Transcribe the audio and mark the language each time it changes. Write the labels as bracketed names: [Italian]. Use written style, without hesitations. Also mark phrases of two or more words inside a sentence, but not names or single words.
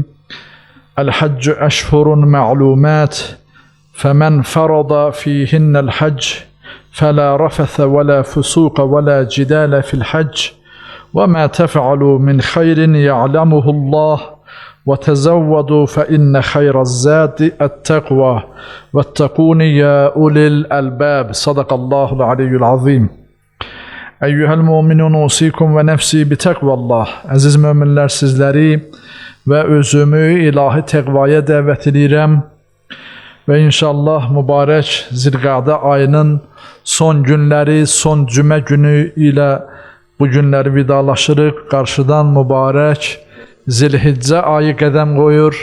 [Arabic] الحج أشهر معلومات، فمن فرض فيهن الحج فلا رفث ولا فسوق ولا جدال في الحج، وما تفعلوا من خير يعلمه الله، وتزودوا فإن خير الزاد التقوى، واتقون يا أولي الألباب. صدق الله العلي العظيم. أيها المؤمنون أوصيكم ونفسي بتقوى الله. [Azerbaijani] Aziz müminler, sizleri ve özümü ilahi tekvaya dəvət edirəm və inşallah mübarək Zilqa'da ayının son günləri, son cümə günü ilə bu günləri vidalaşırıq. Qarşıdan mübarək Zilhiccə ayı qədəm qoyur.